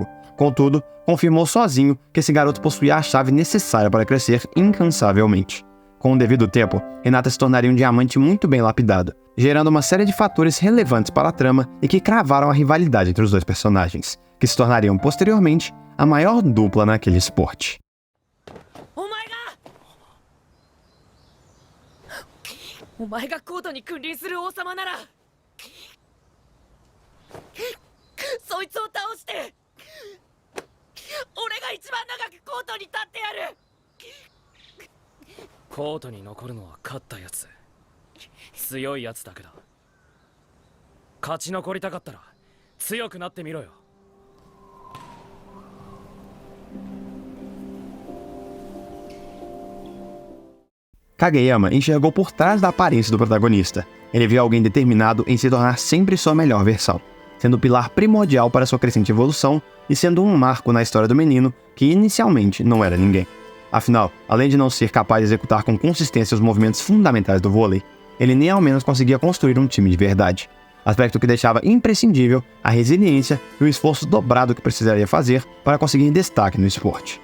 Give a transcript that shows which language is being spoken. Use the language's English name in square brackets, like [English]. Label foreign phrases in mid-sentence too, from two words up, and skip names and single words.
[Portuguese] Contudo, confirmou sozinho que esse garoto possuía a chave necessária para crescer incansavelmente. Com o devido tempo, Hinata se tornaria um diamante muito bem lapidado, gerando uma série de fatores relevantes para a trama e que cravaram a rivalidade entre os dois personagens, que se tornariam posteriormente a maior dupla naquele esporte. [Japanese] お前がコートに君臨する王様ならそいつを倒して俺が一番長くコートに立ってやる。コートに残るのは勝ったやつ、強いやつだけだ。勝ち残りたかったら強くなってみろよ。 [Portuguese] Kageyama enxergou por trás da aparência do protagonista. Ele viu alguém determinado em se tornar sempre sua melhor versão, sendo o pilar primordial para sua crescente evolução e sendo um marco na história do menino que inicialmente não era ninguém. Afinal, além de não ser capaz de executar com consistência os movimentos fundamentais do vôlei, ele nem ao menos conseguia construir um time de verdade, aspecto que deixava imprescindível a resiliência e o esforço dobrado que precisaria fazer para conseguir destaque no esporte.